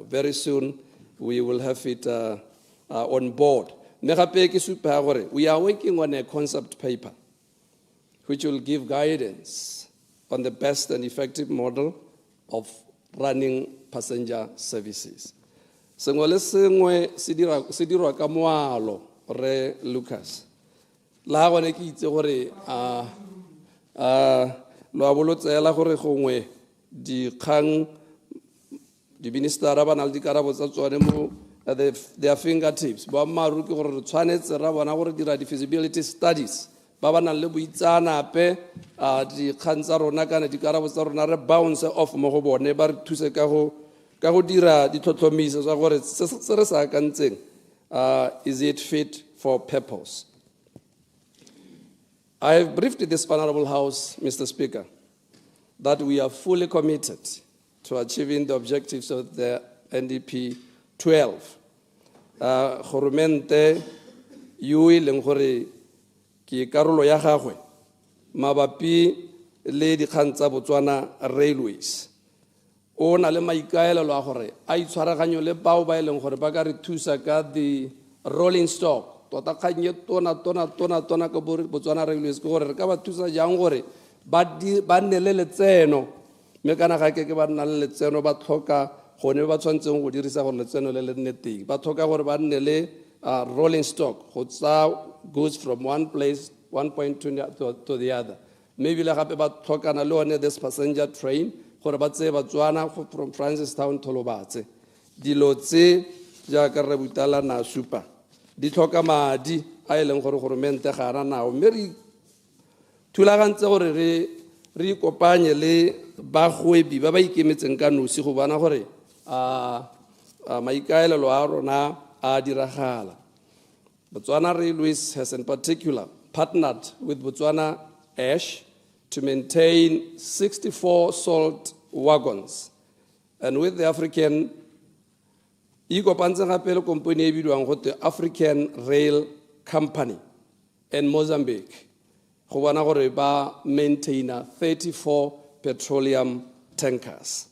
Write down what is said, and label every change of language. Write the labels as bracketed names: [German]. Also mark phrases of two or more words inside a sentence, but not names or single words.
[English] Very soon we will have it on board. We are working on a concept paper which will give guidance on the best and effective model of running passenger services. [Tswana] Sengwe le sengwe se dirwa ka moalo re Lucas. La gone ke itse gore lo a bolotsela gore gongwe dikgang di ministera ba na le dikarabo tsa tsone mo [English] their fingertips. [Tswana] Ba maru ke gore re tshwanetse ra bona gore dira di- [English] feasibility studies [Tswana] ba ba nang le boitsanape dikgang tsa rona kana dikarabo tsa rona re [English] bounce off [Tswana] mo go bone ba re thuse ka go dira ditlhotlhomiso tsa gore se re sa akantseng [English] is it fit for purpose. I have briefed this Honorable House, Mr. Speaker, that we are fully committed to achieving the objectives of the NDP 12. [Tswana] Goromente yo e leng gore ke karolo ya gagwe mabapi le dikgang tsa Botswana Railways o na le maikaelelo a gore a itshwaraganyo le bao ba e leng gore ba ka re thusa ka [English] the rolling stock [Tswana] tota kganye tona ka Botswana Railways ke gore re ka ba thusa jang gore ba nne le letseno mme kana ga ke ba nna le letseno ba tlhoka gone ba tshwantseng go dirisa gore letseno le nne teng ba tlhoka gore ba nne le [English] rolling stock [Tswana] go tsa [English] goods from one place one point to the other. [Tswana] Maybe le gape ba tlhokana le one [English] this passenger train [Tswana] gore ba tseye Batswana [English] from Francistown to Lobatse [Tswana] dilo tse jaaka re butala na supa di tlhoka madi a e leng gore goromente ga ra nao mme re thulagantse gore re ikopanye le bagwebi ba ba ikemetseng ka nosi go bona gore maikaelelo a rona a diragala. [English] Botswana Railways has in particular partnered with Botswana Ash to maintain 64 salt wagons, and with the African company the African Rail Company in Mozambique [Tswana] go bona gore ba maintainer [English] 34 petroleum tankers.